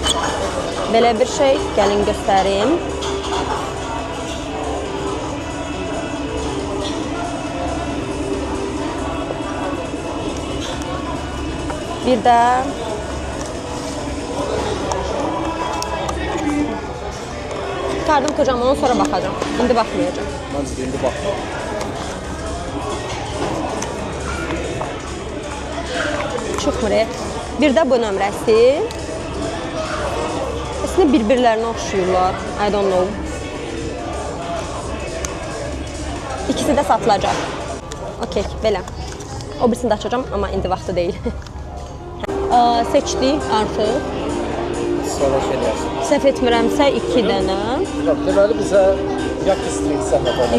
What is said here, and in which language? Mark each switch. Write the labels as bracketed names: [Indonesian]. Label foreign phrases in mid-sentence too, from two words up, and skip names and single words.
[Azerbaijani] Belə bir şey, gəlin göstərim. Bir də kardım kocaman, onu sonra baxacağım. İndi baxmayacağım. Mən indi baxmayacağım. Çıxmır. Bir də bu nömrəsi. Əslində bir-birlərinə oxşuyurlar. [English] I don't know. [Azerbaijani] İkisi də satılacaq. Okey, belə. O birisini də açacağım, amma indi vaxtı deyil. Seçdik artıq. Sonra eləyərsin. Səhv etmirəmsə 2 dənə. Deməli, bizə Yaki String səhv olmaz.